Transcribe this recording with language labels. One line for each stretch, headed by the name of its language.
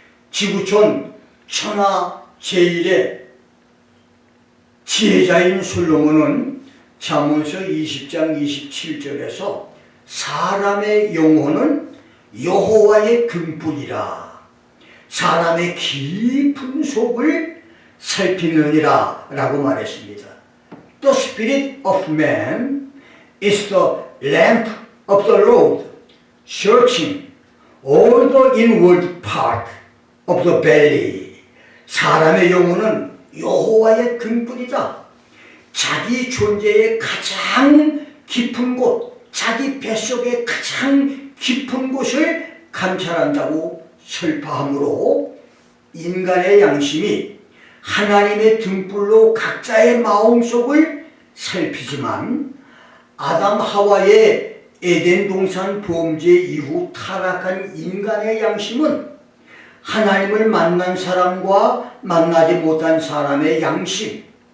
Korean: 지구촌 천하 제1의 지혜자인 솔로몬은 잠언서 20장 27절에서 사람의 영혼은 여호와의 등불이라 사람의 깊은 속을 살피느니라 라고 말했습니다.
English: The spirit of man is the lamp of the Lord, searching all the inward part of the belly.
Korean: 사람의 영혼은 여호와의 등불이다. 자기 존재의 가장 깊은 곳, 자기 뱃속의 가장 깊은 곳을 감찰한다고 설파하므로 인간의 양심이 하나님의 등불로 각자의 마음속을 살피지만 아담 하와의 에덴 동산 범죄 이후 타락한 인간의 양심은 하나님을 만난 사람과 만나지 못한 사람의 양심,